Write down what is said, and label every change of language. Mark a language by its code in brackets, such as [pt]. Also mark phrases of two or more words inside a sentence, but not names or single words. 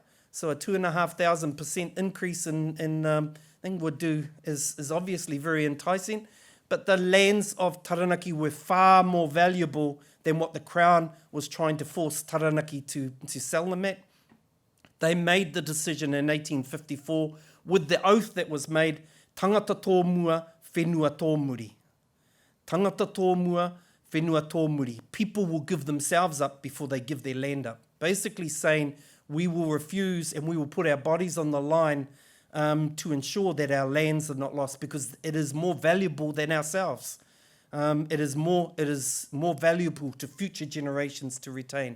[en] So a 2,500% increase in thing would do is obviously very enticing. But the lands of Taranaki were far more valuable than what the Crown was trying to force Taranaki to sell them at. They made the decision in 1854 with the oath that was made, [mi] tangata tō mua, whenua tō muri. Tangata tō mua, whenua tō muri. [en] People will give themselves up before they give their land up. Basically saying, we will refuse and we will put our bodies on the line to ensure that our lands are not lost, because it is more valuable than ourselves. It is more valuable to future generations to retain.